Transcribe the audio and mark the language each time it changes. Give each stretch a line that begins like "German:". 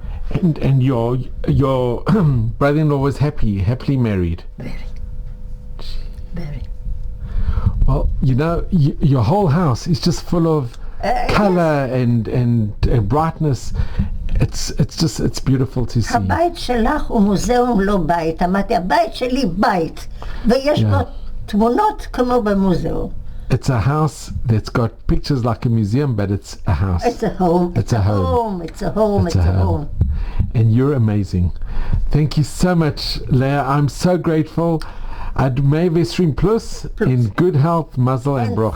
English: And your brother-in-law was happily married. Very. Well, you know, your whole house is just full of color and brightness. It's beautiful to see.
Hebrew: הבית שלך הוא מוזיאום לא בית. אמרתי, הבית שלי בית. ויש בו תמונות כמו במוזיאום.
English: It's a house that's got pictures like a museum, but it's a house. It's a home. It's a home. And you're amazing. Thank you so much, Leah. I'm so grateful. Admei V'Esrim Plus, in good health, mazel and brocha.